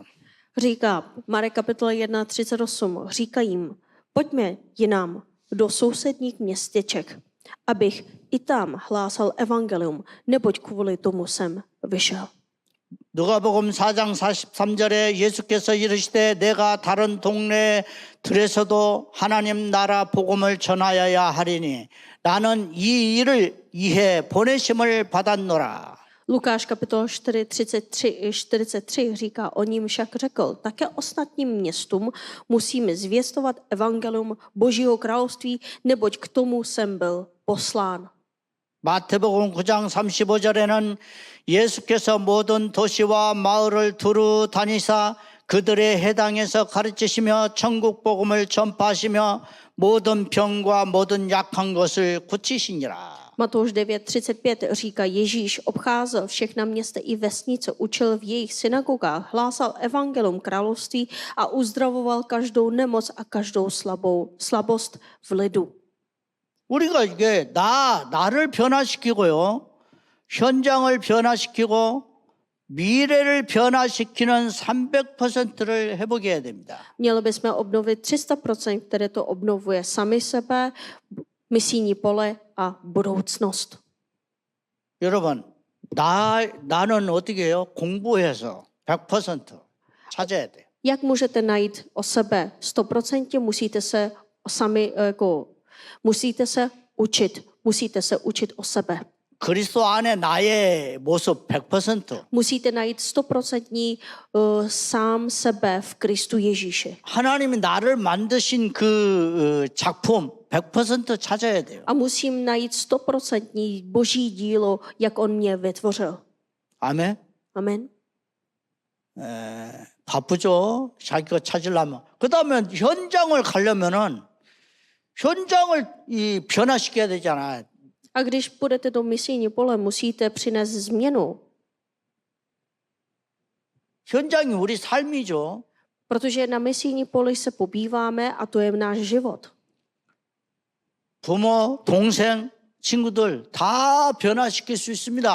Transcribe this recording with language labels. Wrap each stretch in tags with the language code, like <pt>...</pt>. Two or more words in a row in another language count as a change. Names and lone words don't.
<cs>Říká, Marek kapitola 1:38, říká jim, pojďme jinam do sousedních městeček, abych i tam hlásal evangelium, neboť kvůli tomu jsem vyšel.</cs> <ko>누가복음 4장 43절에 예수께서 이르시되 내가 다른 동네들에서도 하나님 나라 복음을 전하여야 하리니 나는 이 일을 위해 보내심을 받았노라.</ko> <cs>Lukáš kapitola 43 říká, o ním však řekl, také ostatním městům musíme zvěstovat evangelium Božího království, neboť k tomu jsem byl poslán.</cs> <ko>마태복음 9장 35절에는 예수께서 모든 도시와 마을을 두루 다니사 그들의 해당에서 가르치시며 천국 복음을 전파하시며 모든 병과 모든 약한 것을 고치시니라.</ko> <cs>Matouš 9.35 říká, Ježíš obcházel všechna města i vesnice, učil v jejich synagogách, hlásal evangelium království a uzdravoval každou nemoc a každou slabost v lidu.</cs> <ko>우리가 이게 나를 변화시키고요. 현장을 변화시키고 미래를 변화시키는 300%를 회복해야 됩니다.</ko> <cs>Měli bychom obnovit 300%, které to obnovuje sami sebe, misijní pole a budoucnost.</cs> <ko>여러분, 나는 어떻게 해요? 공부해서 100% 찾아야 돼요.</ko> <cs>Jak můžete najít o sebe 100%? Musíte se učit o sebe.</cs> <ko>그리스도 안에 나의 모습 100%.</ko> <cs>Musíte najít 100% sám sebe v Kristu Ježíši.</cs> <ko>하나님이 나를 만드신 그 작품 100% 찾아야 돼요.</ko> <cs>A musím najít 100% Boží dílo, jak on mě vytvořil.</cs> <ko>아멘.</ko> <cs>Amen.</cs> <ko>바쁘죠. 자기가 찾으려면. 그다음에 현장을 가려면은 현장을 변화시켜야 되잖아.</ko> <cs>A když půjdete do misijní pole, musíte přinést změnu.</cs> <ko>현장이 우리 삶이죠.</ko> <cs>Protože na misijní poli se pobýváme a to je náš život.</cs> <ko>부모, 동생, 친구들 다 변화시킬 수 있습니다.</ko>